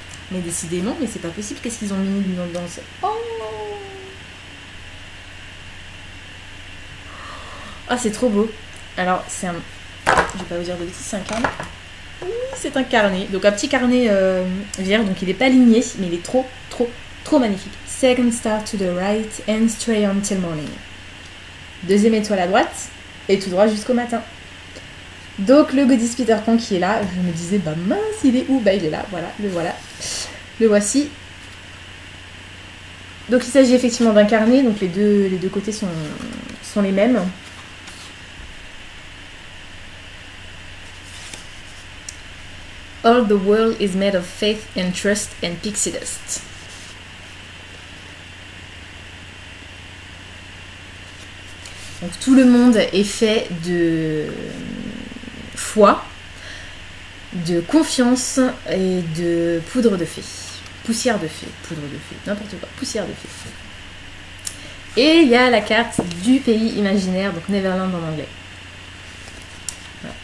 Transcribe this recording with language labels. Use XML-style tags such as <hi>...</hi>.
<fr>Mais décidément, mais c'est pas possible. Qu'est-ce qu'ils ont mis dans ce... Oh, oh c'est trop beau. Alors c'est un... Je vais pas vous dire de bêtises, c'est un carnet. Oui, c'est un carnet. Donc un petit carnet vierge, donc il est pas ligné, mais il est trop magnifique.</fr> <en>Second star to the right and stray until morning.</en> <fr>Deuxième étoile à droite et tout droit jusqu'au matin. Donc le Godis Peter Pan qui est là, je me disais bah mince il est où? Bah il est là, voilà, le voici. Donc il s'agit effectivement d'un carnet, donc les deux côtés sont les mêmes.</fr> <en>All the world is made of faith and trust and pixie dust.</en> <fr>Donc tout le monde est fait de foi, de confiance et de poudre de fée. Poussière de fée, poudre de fée, n'importe quoi, poussière de fée. Et il y a la carte du pays imaginaire, donc Neverland en anglais. Voilà.</fr>